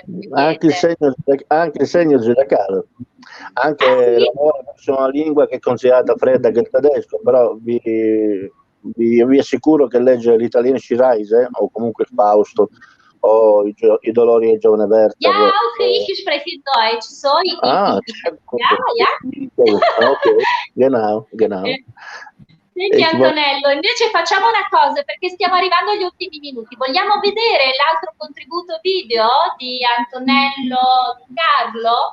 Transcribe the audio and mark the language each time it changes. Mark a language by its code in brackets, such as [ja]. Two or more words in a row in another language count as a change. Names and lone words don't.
[it] Anche il segno zodiacale, anche l'amore verso una lingua che è considerata fredda, che è il tedesco, però vi assicuro che leggere l'italiano Reise o comunque il Fausto o i dolori del giovane Werther. [de] Ja, auch ich spreche Deutsch, so Ok, genau. [it] Senti Antonello, invece facciamo una cosa, perché stiamo arrivando agli ultimi minuti. Vogliamo vedere l'altro contributo video di Antonello Di Carlo?